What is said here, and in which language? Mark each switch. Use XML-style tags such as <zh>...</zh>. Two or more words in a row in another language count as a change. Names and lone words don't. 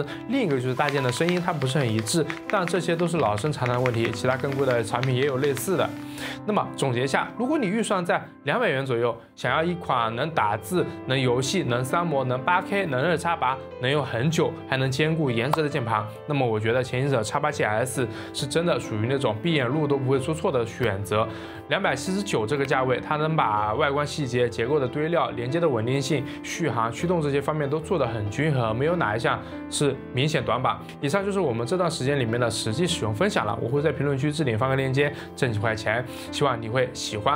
<zh>另一個就是大件的声音它不是很一致，但這些都是老生常談的問題，其他更貴的產品也有類似的。那麼總結一下，如果你預算在200元左右，想要一款能打字、能遊戲、能3模、能8K、能2X8、能用很久还能兼顧颜值的鍵盤，那麼我覺得前行者 X87S 是真的屬于那種閉眼路都不會出錯的選擇。279這個價位，它能把外觀細節、結構的堆料、連接的穩定性、續航、驅動這些方面都做得很均衡，沒有哪一項是明顯短板。以上就是我們這段時間裡面的實際使用分享了，我會在評論區置頂放個鏈接，掙幾塊錢，希望你會喜歡。</zh>